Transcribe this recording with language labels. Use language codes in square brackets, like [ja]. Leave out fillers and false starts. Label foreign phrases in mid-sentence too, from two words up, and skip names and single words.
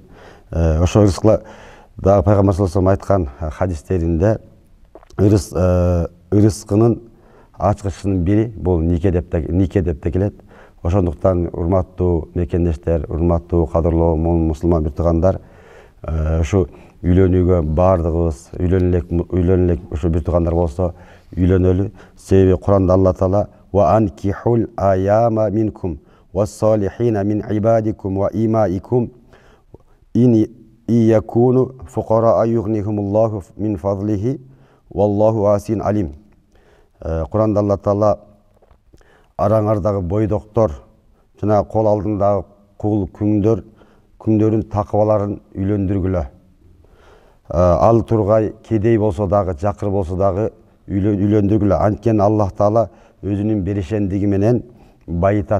[ky] Ошо ырыскла дагы Пайгамбар [ar] صلى الله عليه وسلم [ky] айткан хадистеринде ырыскынын ачкычынын бири бул нике деп те келет. Ошондуктан урматтуу мекендештер, урматтуу кадырлуу мусулман бир туугандар, ушу үйлөнүүгө бардыгыбыз үйлөнөлүк ушу бир туугандар болсо үйлөнөлү. Себеби Куранда Алла Таала [ar] وأنكحوا الأيامى منكم والصالحين من عبادكم وإمائكم إن يكونوا فقراء يغنهم الله من فضله والله واسع عليم. [ky] Куранда Алла Таала араңардагы бойдоктор жана кол алдындагы кул күңдөрүн такыбаларын үйлөндүргүлө. Ал тургай кедей болсо дагы, жакыр болсо дагы үйлөндүргүлө. Анткени Аллах Таала өзүнүн берешендиги менен байытат.